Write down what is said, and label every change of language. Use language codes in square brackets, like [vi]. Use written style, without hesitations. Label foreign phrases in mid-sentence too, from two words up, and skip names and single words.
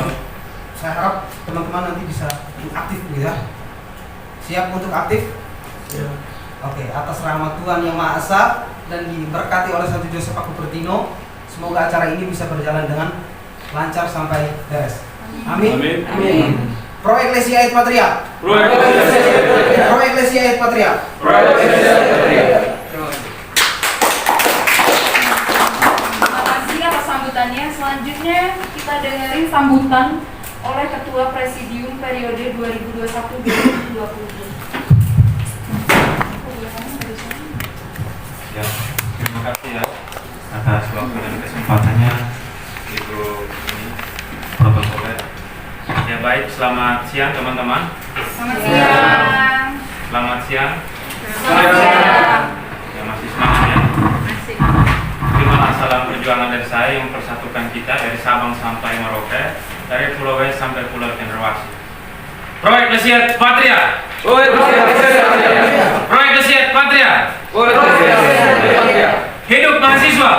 [id] Saya harap teman-teman nanti bisa aktif gitu ya. Siap untuk aktif? Ya. Oke, atas rahmat Tuhan yang Maha Esa dan diberkati oleh Santo Yosef Adi Pertino, semoga acara ini bisa berjalan dengan lancar sampai beres. Amin. Amin. Amin. [la] Pro Ecclesia et Patria. Pro Ecclesia et Patria. Pro Ecclesia et Patria. Pro Ecclesia et Patria. [id] Terima kasih atas sambutannya. Selanjutnya kita dengerin sambutan oleh Ketua Presidium periode 2021-2020. Ya, terima kasih ya atas waktu dan kesempatannya Ibu ini protokoler. Ya baik, selamat siang teman-teman. Selamat siang. Selamat siang. Selamat siang. Ya masih semangat ya. Terima salam perjuangan dari saya yang mempersatukan kita dari Sabang sampai Merauke, dari Pulau Wes sampai Pulau Cendrawasih. [la] Pro Ecclesia et Patria. Pro Ecclesia et Patria. Pro Ecclesia et Patria. Pro Ecclesia et Patria. [id] Hidup mahasiswa.